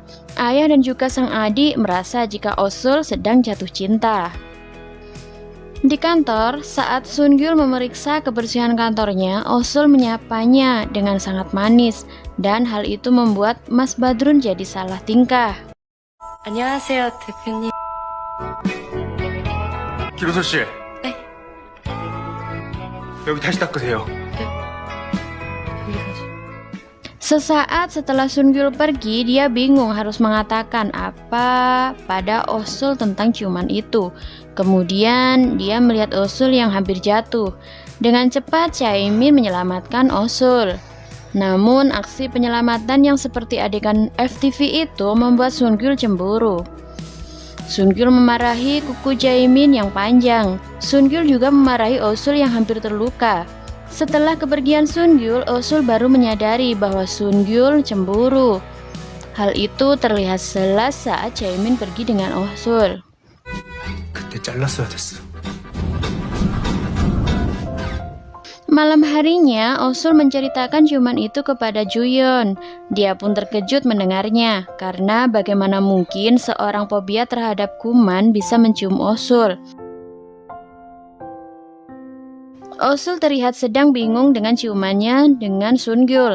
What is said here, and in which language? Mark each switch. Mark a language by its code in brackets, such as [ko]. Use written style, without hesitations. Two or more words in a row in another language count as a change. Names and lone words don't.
[id] Ayah dan juga sang adik merasa jika Osul sedang jatuh cinta. Di kantor, saat Sungyul memeriksa kebersihan kantornya, Osul menyapanya dengan sangat manis, dan hal itu membuat Mas Badrun jadi salah tingkah. [ko] 안녕하세요, 대표님. 김호솔 씨, 네, 여기 다시 닦으세요. 여기 가시. [id] Sesaat setelah Sungyul pergi, dia bingung harus mengatakan apa pada Osul tentang ciuman itu. Kemudian dia melihat Osul yang hampir jatuh. Dengan cepat Chaemin menyelamatkan Osul. Namun aksi penyelamatan yang seperti adegan FTV itu membuat Sungyul cemburu. Sungyul memarahi kuku Chaemin yang panjang. Sungyul juga memarahi Osul yang hampir terluka. Setelah kepergian Sungyul, Osul baru menyadari bahwa Sungyul cemburu. Hal itu terlihat jelas saat Chaemin pergi dengan Osul. [ko] 그때 잘랐어야 됐어. [id] Malam harinya, Osul menceritakan ciuman itu kepada Juyeon. Dia pun terkejut mendengarnya, karena bagaimana mungkin seorang fobia terhadap kuman bisa mencium Osul. Osul terlihat sedang bingung dengan ciumannya dengan Sungyul.